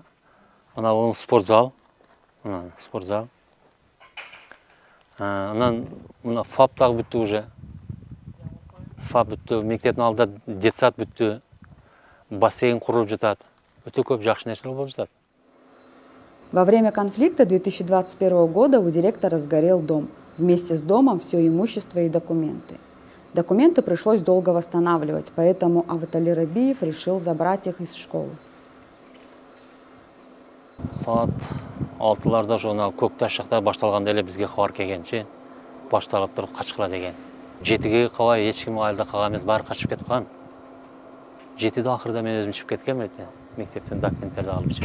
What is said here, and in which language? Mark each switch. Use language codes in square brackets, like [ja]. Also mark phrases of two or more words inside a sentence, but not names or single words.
[ky] Мына бул спортзал. Спортзал. Анан мына ФАП дагы бүттү уже. ФАП бүттү, мектептин алдында детсад бүттү. Бассейн курулуп жатат. Өтө көп жакшы нерселер болуп жатат. [ru] Во время конфликта 2021 года у директора сгорел дом. Вместе с домом все имущество и документы. Документы пришлось долго восстанавливать, поэтому Аватали Рабиев решил забрать их из школы. [ky] Саат 6-ларда жона Көкташ жакта башталганда эле бизге кабар келгенчи башталып туруп качкыла деген. 7-ге кабай эч ким айылда калган эмес, баары качып кеткан. 7-де акырда мен өзүм чыгып кеткем мектептен документтерди алыпчы.